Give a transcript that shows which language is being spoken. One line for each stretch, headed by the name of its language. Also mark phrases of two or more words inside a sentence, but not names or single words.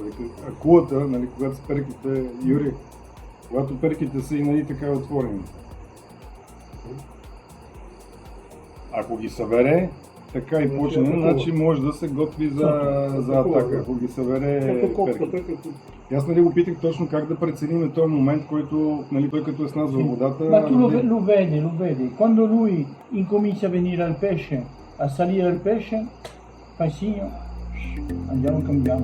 Bulgarian: Акулата, нали, когато с перките, Юри, когато перките са и нали, така отворени. Ако ги събере, така и почне, значи може да се готви за атака. Ако ги събере перките. Аз нали го питах точно как да преценим този момент, който нали, той като е с нас във водата.
Italian: Ma tu lo vedi. Quando lui incomincia a venire al pesce, a salire al pesce, fai segno, andiamo cambiamo.